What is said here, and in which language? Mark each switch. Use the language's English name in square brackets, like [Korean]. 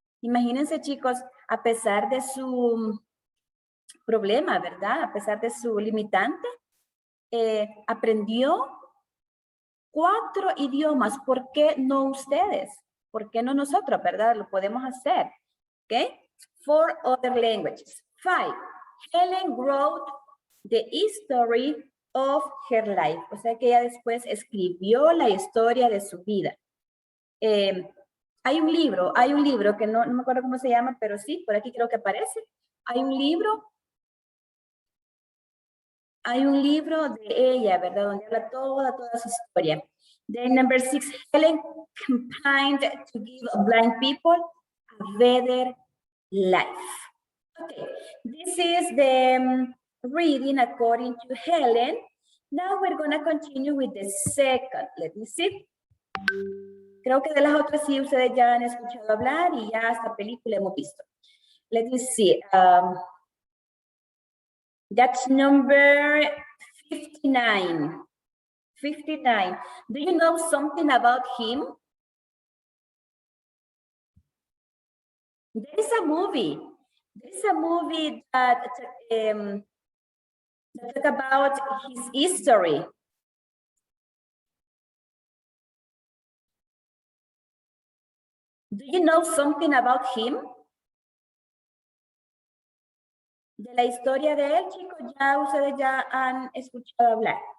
[Spanish] Imagínense, chicos, a pesar de su problema, ¿verdad? A pesar de su limitante, aprendió 4 idiomas. ¿Por qué no ustedes? ¿Por qué no nosotros, verdad? Lo podemos hacer. ¿Ok? [English] 4 other languages. [Spanish] 5. [English] Helen wrote the history of her life. [Spanish] O sea que ella después escribió la historia de su vida. Hay un libro que no me acuerdo cómo se llama, pero sí, por aquí creo que aparece. Hay un libro de ella, ¿verdad? Donde habla toda su historia. [English] Then number 6, Helen campaigned to give blind people a better life. Okay, this is the reading according to Helen. Now we're going to continue with the second. Let me see. [Spanish] Creo que de las otras sí ustedes ya han escuchado hablar y ya hasta película hemos visto. [English] Let me see. That's number 59. 59. Do you know something about him? There is a movie. There is a movie that talk about his history. Do you know something about him? [Spanish] De la historia de él, chicos, ustedes ya han escuchado hablar.